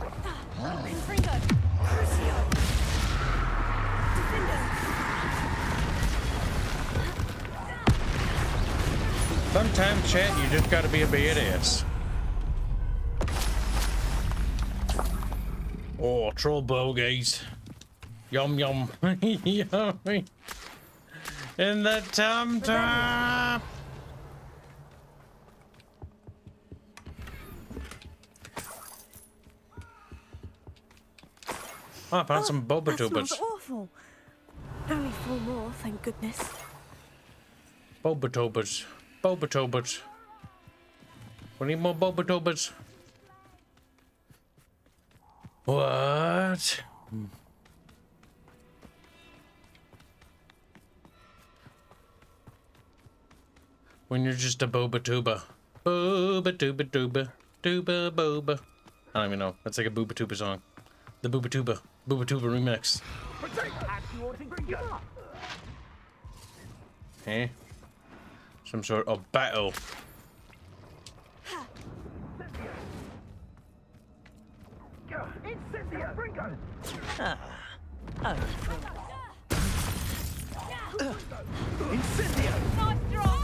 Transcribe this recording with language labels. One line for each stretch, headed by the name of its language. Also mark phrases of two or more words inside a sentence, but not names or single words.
English: Sometimes, chat, you just gotta be a badass. Oh, troll bogeys. Yum yum. Yummy. In the tum-tum. Oh, I found some boba That tubers. smells awful. Only 4 more, thank goodness. Boba tubers. Boba tubers. We need more boba tubers. What? When you're just a boba tuba. Boba tuba tuba. Tuba boba. I don't even know. That's like a booba tuba song. The booba tuba. Booba tuba remix. Eh? Some sort of battle. Incendio! Nice drop!